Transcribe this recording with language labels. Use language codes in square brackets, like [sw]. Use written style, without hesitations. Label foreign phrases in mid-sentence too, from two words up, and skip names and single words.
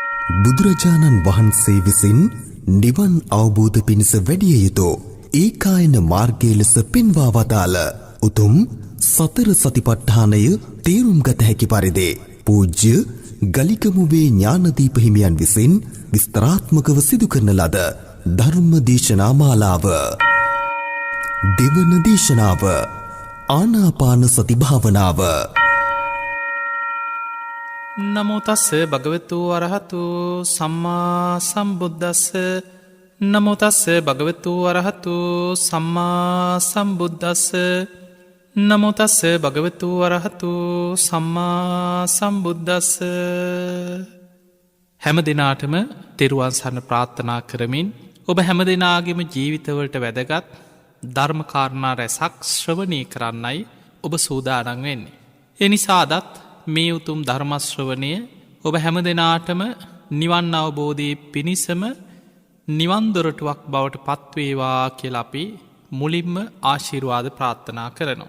[si] බුදුරජාණන් වහන්සේ විසින් නිවන් අවබෝධ පිණිස වැඩිය යුතු ඒකායන මාර්ගය ලෙස පෙන්වා වදාළ උතුම් සතර සතිපට්ඨානය තේරුම් ගත හැකි පරිදි පූජ්‍ය ගලිකමුවේ ඥානදීප හිමියන් විසින් විස්තරාත්මකව සිදු කරන ලද ධර්ම දේශනා මාලාව. දෙවන දේශනාව ආනාපාන සති භාවනාව. [pi] නමෝ තස්ස භගවතු අරහතු සම්මා සම්බුද්දස්ස. නමෝ තස්ස භගවතු අරහතු සම්මා සම්බුද්දස්ස. නමෝ තස්ස භගවතු අරහතු සම්මා සම්බුද්දස්ස. [si] හැම දිනාටම තෙරුවන් සරණ ප්‍රාර්ථනා කරමින් ඔබ හැම දිනාගේම ජීවිතවලට වැදගත් ධර්මකාරණා රැසක් ශ්‍රවණය කරන්නයි ඔබ සූදානම් වෙන්නේ. එනිසා අදත් මේ උතුම් ධර්මශ්‍රවණය ඔබ හැම දෙනාටම නිවන් අවබෝධයේ පිණිසම නිවන්දොරටුවක් බවට පත්වේවා කියලා අපි මුලින්ම ආශිර්වාද ප්‍රාර්ථනා කරනවා.